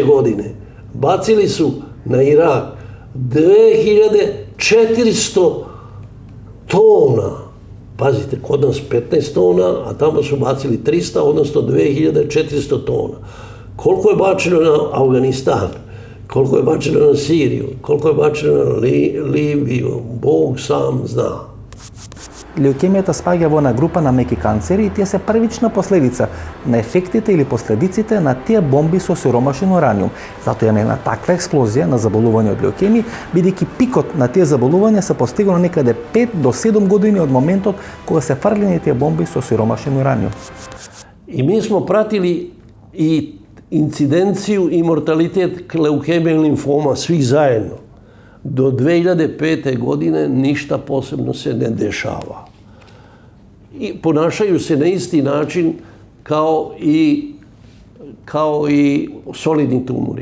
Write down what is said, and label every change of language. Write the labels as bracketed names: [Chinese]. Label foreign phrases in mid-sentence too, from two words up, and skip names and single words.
[Bosnian] godine bacili su na Irak 2400 tona. Pazite, kod nas 15 tona, a tamo su bacili 300, odnosno 2400 tona. Koliko je bačeno na Afganistan? Koliko je bačeno na Siriju? Koliko je bačeno na Libiju? Bog sam zna. [Macedonian] Леукемијата спаѓа во една група на меки канцери и тие се првична последица на ефектите или последиците на тие бомби со сиромашен ураниум. Затоа имаме една таква експлозија на заболување од леукемија, бидејќи пикот на тие заболувања се постигнал некаде 5 до 7 години од моментот кога се фрлени тие бомби со сиромашен ураниум. [Bosnian] И ми смо пратили и incidenciju i mortalitet leukemije i limfoma, svih zajedno. Do 2005. godine ništa posebno se ne dešava. I ponašaju se na isti način kao i solidni tumori.